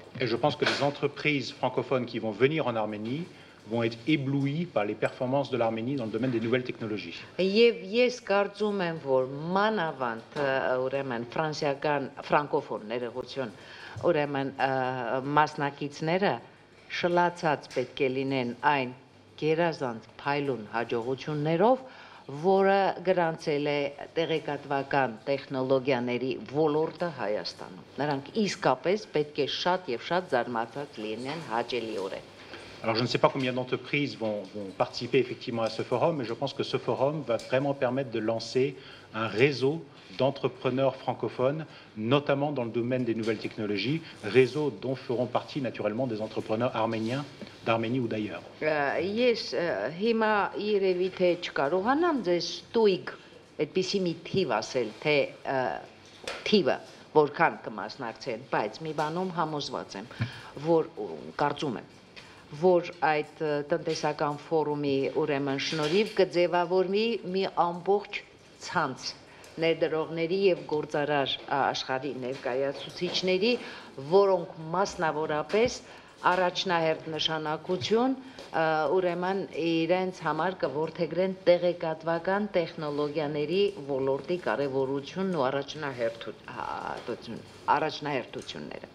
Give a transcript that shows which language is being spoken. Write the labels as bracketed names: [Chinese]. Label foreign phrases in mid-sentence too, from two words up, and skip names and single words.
[French] Et je pense que les entreprises francophones qui vont venir en Arménie vont être éblouis par les performances de l'Arménie dans le domaine des nouvelles technologies. [Armenian] Եվ ես կարծում եմ, որ մանավանդ ուրեմն ֆրանսիական ֆրանկոֆոն ներողություն, ուրեմն մասնակիցները շլացած պետք է լինեն այն գերազանց փայլուն հաջողություններով, որը գրանցել է տեղեկատվական տեխնոլոգիաների ոլորտը Հայաստանում։ Նրանք իսկապես պետք է շատ եւ շատ զարմացած լինեն հաճելիորեն։ [French] Alors je ne sais pas combien d'entreprises vont participer effectivement à ce forum, mais je pense que ce forum va vraiment permettre de lancer un réseau d'entrepreneurs francophones, notamment dans le domaine des nouvelles technologies, réseau dont feront partie naturellement des entrepreneurs arméniens d'Arménie ou d'ailleurs. [Armenian] Ես հիմա երևի թե չկարողանամ ձեզ ստույգ այդպիսի մի թիվ ասել, թե թիվը որքան կմասնակցեն, բայց մի բանում համոզված եմ, որ կարծում եմ, որ այդ տնտեսական ֆորումի ուրեմն շնորհիվ կձևավորվի մի ամբողջ ցանց ներդրողների եւ գործարար աշխարհի ներկայացուցիչների, որոնք մասնավորապես առաջնահերթ նշանակություն ուրեմն իրենց համար կորդեգրեն տեղեկատվական տեխնոլոգիաների ոլորտի կարևորությունն ու առաջնահերթությունները։